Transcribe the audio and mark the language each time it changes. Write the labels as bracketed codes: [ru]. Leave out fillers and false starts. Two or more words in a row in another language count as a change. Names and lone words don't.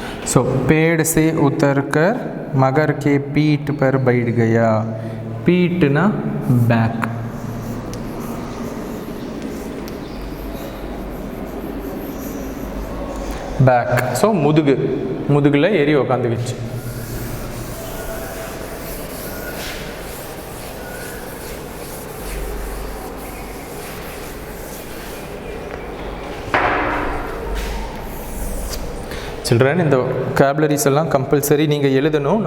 [hi] सो पेड़ से उतरकर मगर के पीठ पर बैठ गया. पीठना बैक. [ta] பேக். ஸோ முதுகில் ஏறி உக்காந்துக்கிச்சு. சில்ட்ரன், இந்த vocabularies எல்லாம் கம்பல்சரி நீங்கள் எழுதணும்.